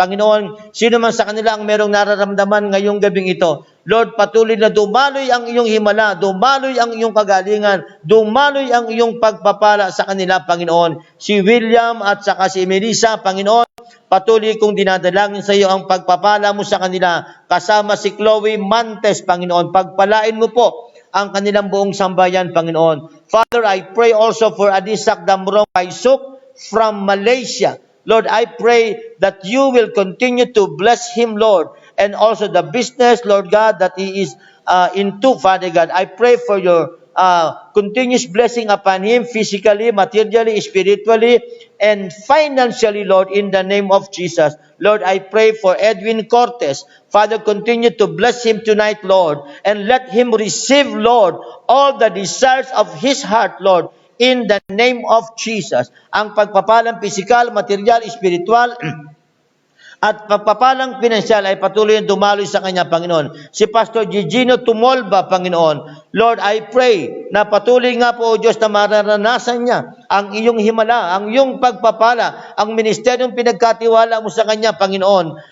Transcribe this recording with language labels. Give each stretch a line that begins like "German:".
Filipino: Panginoon, sino man sa kanila ang merong nararamdaman ngayong gabing ito, Lord, patuloy na dumaloy ang iyong himala, dumaloy ang iyong kagalingan, dumaloy ang iyong pagpapala sa kanila, Panginoon. Si William at saka si Melissa, Panginoon, patuloy kong dinadalangin sa iyo ang pagpapala mo sa kanila, kasama si Chloe Mantes, Panginoon. Pagpalain mo po ang kanilang buong sambayan, Panginoon.
English: Father, I pray also for Adisak Damrong Paisuk from Malaysia. Lord, I pray that you will continue to bless him, Lord, and also the business, Lord God, that he is into, Father God. I pray for your continuous blessing upon him physically, materially, spiritually, and financially, Lord, in the name of Jesus. Lord, I pray for Edwin Cortez. Father, continue to bless him tonight, Lord, and let him receive, Lord, all the desires of his heart, Lord, in the name of Jesus.
Filipino: Ang pagpapalang pisikal, material, spiritual, at pagpapalang pinansyal ay patuloy na dumaloy sa kanya, Panginoon. Si Pastor Gigino Tumolba, Panginoon,
English: Lord, I pray
Filipino: na patuloy nga po, O Diyos, na mararanasan niya ang iyong himala, ang iyong pagpapala, ang ministeryong pinagkatiwala mo sa kanya, Panginoon.